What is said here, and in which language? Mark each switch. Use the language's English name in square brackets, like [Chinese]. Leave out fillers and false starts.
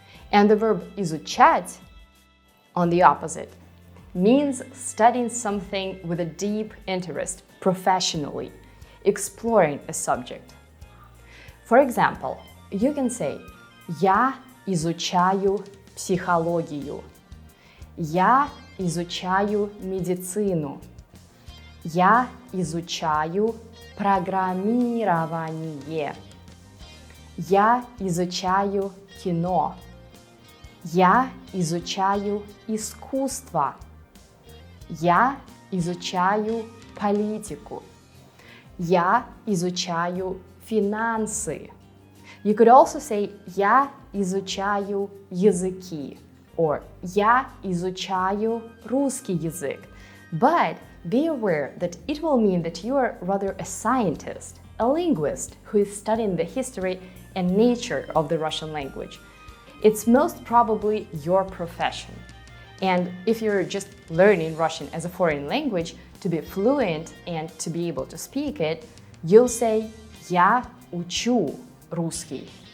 [English] And the verb изучать, on the opposite, means studying something with a deep interest professionally, exploring a subject. For example, you can say [Russian] «Я изучаю психологию». [English] «Я [Russian] изучаю медицину. Я изучаю программирование. Я изучаю кино. Я изучаю искусство. Я изучаю политику. Я изучаю финансы. [English] You could also say [Russian] я изучаю языки [English] or [Russian] я изучаю русский язык. [English] But be aware that it will mean that you are rather a scientist, a linguist who is studying the history and nature of the Russian language. It's most probably your profession. And if you're just learning Russian as a foreign language, to be fluent and to be able to speak it, you'll say [Russian] «Я учу русский».